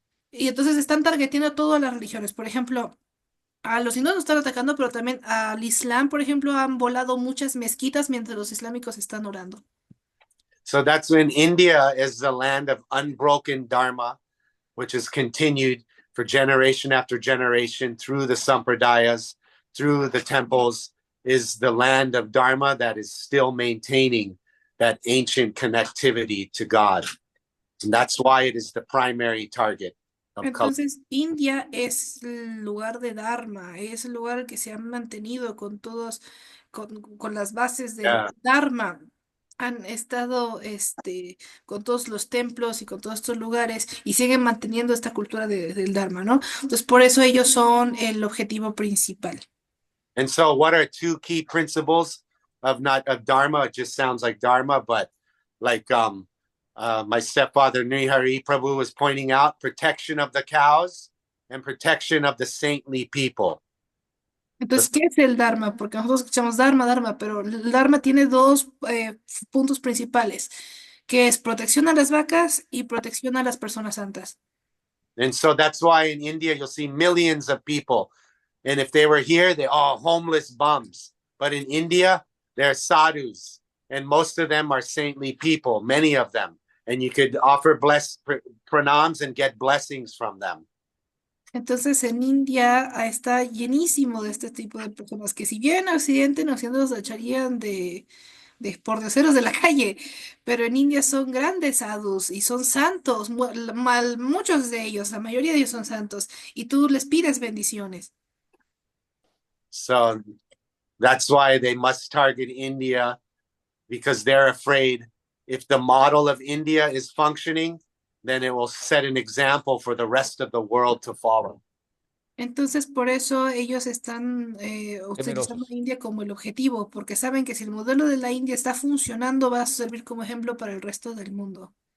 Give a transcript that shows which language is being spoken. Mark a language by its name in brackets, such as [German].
[Spanish] Y entonces están targeteando a todas las religiones. Por ejemplo, a los hindúes están atacando, pero también al Islam, por ejemplo, han volado muchas mezquitas mientras los islámicos están orando. [English] So that's when India is the land of unbroken dharma, which is continued for generation after generation through the sampradayas, through the temples, is the land of dharma that is still maintaining that ancient connectivity to God. And that's why it is the primary target of culture. [Spanish] Entonces, India es el lugar de Dharma, es el lugar que se ha mantenido con todos, con las bases del [English] Yeah. [Spanish] Dharma. Han estado con todos los templos y con todos estos lugares y siguen manteniendo esta cultura del Dharma, ¿no? Entonces, por eso ellos son el objetivo principal. [English] And so what are two key principles of not of dharma? It just sounds like dharma, but like my stepfather Nihari Prabhu was pointing out, protection of the cows and protection of the saintly people. [Spanish] Entonces, ¿qué es el Dharma? Porque nosotros escuchamos Dharma, Dharma, pero el Dharma tiene dos puntos principales, que es protección a las vacas y protección a las personas santas. [English] And so that's why in India you'll see millions of people. And if they were here, they're all homeless bums. But in India, they're sadhus. And most of them are saintly people, many of them. And you could offer pranams and get blessings from them. [Spanish] Entonces, en India está llenísimo de este tipo de personas que si bien en Occidente nos tacharían de pordioseros de la calle, pero en India son grandes sadhus y son santos, muchos de ellos, la mayoría de ellos son santos, y tú les pides bendiciones. [English] So that's why they must target India, because they're afraid if the model of India is functioning, then it will set an example for the rest of the world to follow. [Spanish] Entonces, por eso ellos están utilizando Temerosos. a India como el objetivo, porque saben que si el modelo de la India está funcionando, va a servir como ejemplo para el resto del mundo.